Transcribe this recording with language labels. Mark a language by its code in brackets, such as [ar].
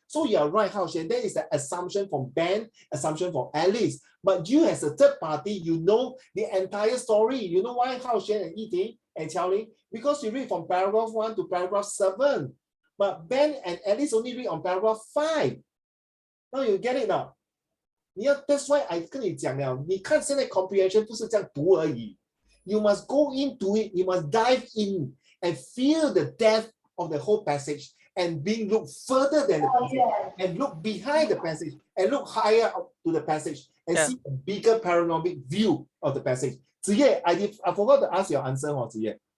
[en] So you are right, Hao Xuan. That is the assumption from Ben, assumption from Alice. But you as a third party, you know the entire story. You know why Hao Xuan and Yiting and Qiaoling? Because you read from paragraph 1 to paragraph 7. But Ben and Alice only read on paragraph 5. Now you get it now. That's why I [zh] 跟你讲了，你看现在 comprehension 不是这样读而已。 [en] You must go into it. You must dive in and feel the depth of the whole passage and look further than the passage and look behind the passage and look higher up to the passage and see a bigger panoramic view of the passage. Ziye, I forgot to ask your answer, Ziye.